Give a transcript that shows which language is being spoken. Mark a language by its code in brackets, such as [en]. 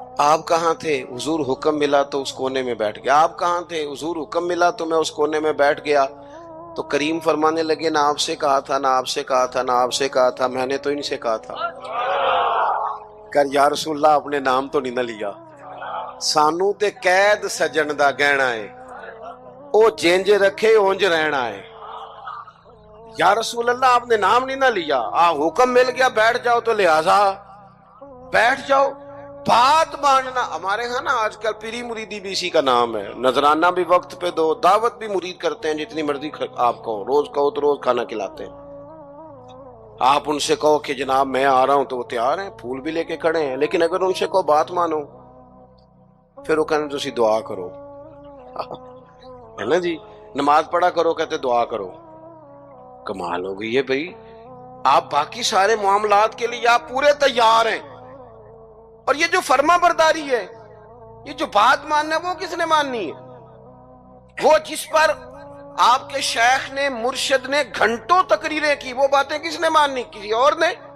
[ur] آپ کہاں تھے؟ حضور حکم ملا تو اس کونے میں بیٹھ گیا. آپ کہاں تھے؟ حضور حکم ملا تو میں اس کونے میں بیٹھ گیا. تو کریم فرمانے لگے نہ آپ سے کہا تھا، نہ آپ سے کہا تھا، نہ آپ سے کہا تھا، میں نے تو ان سے کہا تھا. کر یا رسول اللہ اپنے نام تو نہیں نہ لیا. [pa] سانو تے قید سجن دا گہنا ہے، او جینج رکھے اونج رہنا ہے. [ur] یا رسول اللہ آپ نے نام نہیں نہ لیا، حکم مل گیا بیٹھ جاؤ تو لہذا بیٹھ جاؤ. بات ماننا ہمارے ہاں نا آج کل پیری مریدی بھی اسی کا نام ہے. نذرانہ بھی وقت پہ دو، دعوت بھی مرید کرتے ہیں جتنی مرضی آپ کہو، روز کہو تو روز کھانا کھلاتے ہیں. آپ ان سے کہو کہ جناب میں آ رہا ہوں تو وہ تیار ہیں، پھول بھی لے کے کھڑے ہیں. لیکن اگر ان سے کہو بات مانو، پھر وہ کہنے [pa] تسی دعا کرو، [ur] ہے نا جی. نماز پڑھا کرو، کہتے دعا کرو. کمال ہو گئی ہے بھائی. آپ باقی سارے معاملات کے لیے آپ پورے تیار ہیں، اور یہ جو فرما برداری ہے، یہ جو بات ماننا ہے، وہ کس نے ماننی ہے؟ وہ جس پر آپ کے شیخ نے، مرشد نے گھنٹوں تقریریں کی، وہ باتیں کس نے ماننی؟ کسی اور نے.